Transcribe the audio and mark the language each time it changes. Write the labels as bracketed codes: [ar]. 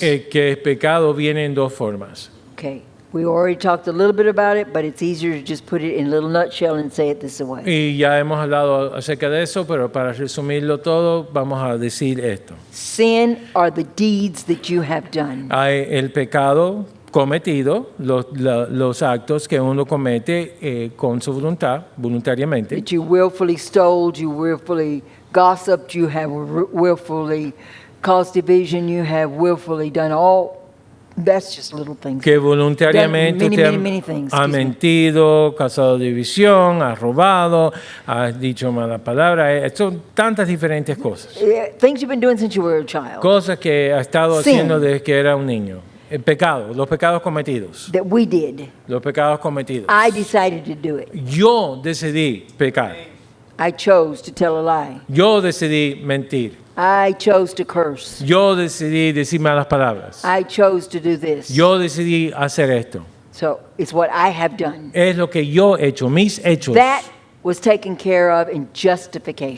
[es] que el pecado viene en dos formas. [en] Okay. We already talked a little bit about it, but it's easier to just put it in a little nutshell and say it this way. [es] Y ya hemos hablado acerca de eso, pero para resumirlo todo, vamos a decir esto. [en] Sin are the deeds that you have done. [es] Hay el pecado cometido, los actos que uno comete con su voluntad, voluntariamente. [en] That you willfully stole, you willfully gossiped, you have willfully caused division, you have willfully done all. That's just little things. [es] Que voluntariamente [en] Done [es] usted [en] many things, [es] ha [en] excuse me. [es] mentido, causado división, ha robado, ha dicho malas palabras. Son tantas diferentes cosas. [en] Things you've been doing since you were a child. [es] Cosas que ha estado [en] Sin. [es] haciendo desde que era un niño. El pecado, los pecados cometidos. [en] That we did. [es] Los pecados cometidos. [en] I decided to do it. [es] Yo decidí pecar. [en] I chose to tell a lie. [es] Yo decidí mentir. [en] I chose to curse. [es] Yo decidí decir malas palabras. [en] I chose to do this. [es] Yo decidí hacer esto. [en] So it's what I have done. [es] Es lo que yo he hecho, mis hechos. [en] That was taken care of in justification.